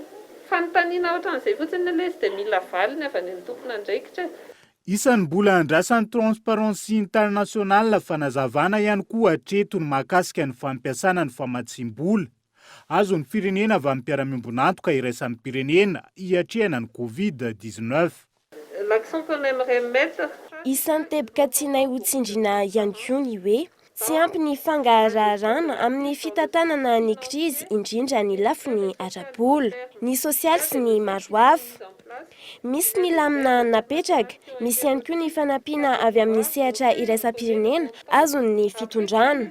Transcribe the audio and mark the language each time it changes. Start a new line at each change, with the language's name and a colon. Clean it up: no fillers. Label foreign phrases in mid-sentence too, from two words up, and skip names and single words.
Malagasy: Fanontaniana ohatran'izay fotsiny ilay izy dia mila valiny avy any amin'ny tompona andraikitra. Isan'ny mbola andrasan'ny Transparency International fanazavana ihany koa hatreto ny mahakasika ny fampiasana ny famatsim-bola azo ny firenena avy amin'ny mpiara-miombonantoka iraisan'ny pirenena hiatrehana ny Covid-19.
French: L'accent qu'on aimerait mettre
Malagasy: isan'ny teboka tianay ho tsindriana ihany koa ny hoe tsy ampy ny fangararana amin'ny fitantanana ny krizy indrindra ny lafiny ara-bola, ny sosialy sy ny maro hafa. Misy ny lamina napetraka, misy ihany koa ny fanampiana avy amin'ny sehatra iraisam-pirenena azon'ny fitondrana.